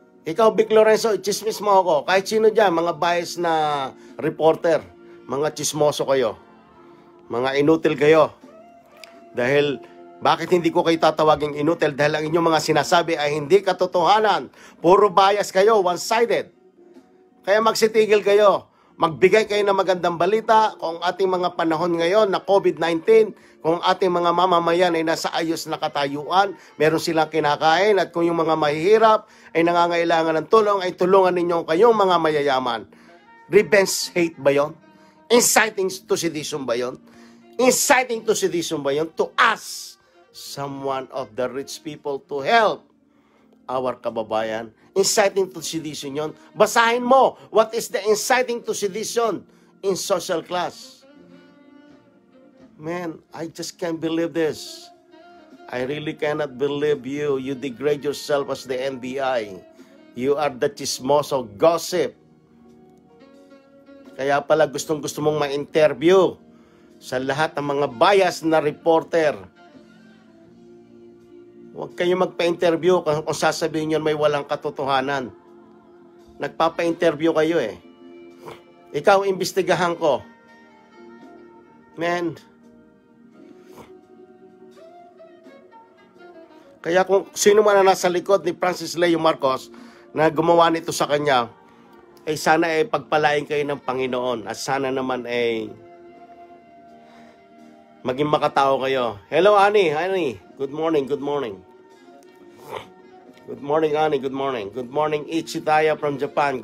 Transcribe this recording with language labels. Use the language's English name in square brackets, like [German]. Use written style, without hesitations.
[Filipino] Ikaw, Vic Lorenzo, chismis mo ako. Kahit sino dyan, mga bias na reporter, mga chismoso kayo. Mga inutil kayo. Dahil, bakit hindi ko kayo tatawaging inutil? Dahil ang inyong mga sinasabi ay hindi katotohanan. Puro bias kayo, one-sided. Kaya magsitigil kayo. Magbigay kayo ng magandang balita kung ating mga panahon ngayon na COVID-19, kung ating mga mamamayan ay nasa ayos na katayuan, meron silang kinakain, at kung yung mga mahihirap ay nangangailangan ng tulong, ay tulungan ninyo kayong mga mayayaman. [English] Revenge hate [Filipino] ba yun? [English] Inciting to sedition ba yun? Inciting to sedition ba yun? To us, someone of the rich people to help our kababayan. Inciting to sedition yun. [Filipino] Basahin mo, [English] what is the inciting to sedition in social class? Man, I just can't believe this. I really cannot believe you. You degrade yourself as the NBI. You are the chismoso gossip. [Filipino] Kaya pala gustong-gusto mong ma-interview sa lahat ng mga bias na reporter. Huwag kayo magpa-interview kung sasabihin nyo may walang katotohanan. Nagpapa-interview kayo eh. Ikaw, imbestigahan ko. Man. Kaya kung sino man na nasa likod ni Francis Leo Marcos na gumawa nito sa kanya, eh sana ay pagpalain kayo ng Panginoon at sana naman ay maging makatao kayo. [English] Hello, Annie. Annie, good morning, good morning. Good morning, Annie, good morning. Good morning, Ichitaya from Japan.